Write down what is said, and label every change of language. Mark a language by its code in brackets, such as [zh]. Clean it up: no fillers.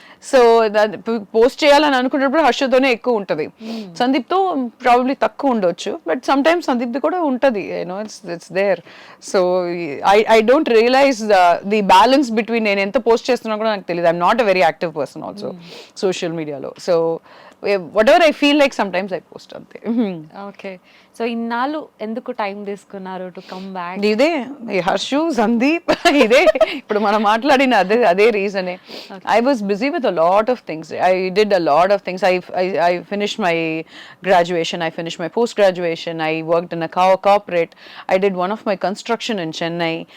[te] So post చేయాలని అనుకున్నప్పుడు హర్షతోనే ఎక్కువ ఉంటుంది. సందీప్తో ప్రాబబ్లీ తక్కువ ఉండొచ్చు, [en] but sometimes [te] సందీప్ది కూడా ఉంటుంది. [en] You know it's there. So I don't realise the balance between [te] నేను ఎంత పోస్ట్ చేస్తున్నా కూడా నాకు తెలియదు. [en] I'm not a very active person also social మీడియాలో. So whatever I feel like sometimes I post [te] అంతే. ఓకే, సో ఇన్నాళ్ళు ఎందుకు టైం తీసుకున్నారు [en] To come back? [te] ఇదే హర్షు సందీప్ ఇదే ఇప్పుడు మనం మాట్లాడిన అదే రీజనే. [en] I was busy with a lot of things. I did a lot of things. I finished my graduation, I finished my post graduation, I worked in a corporate, I did one of my construction in Chennai.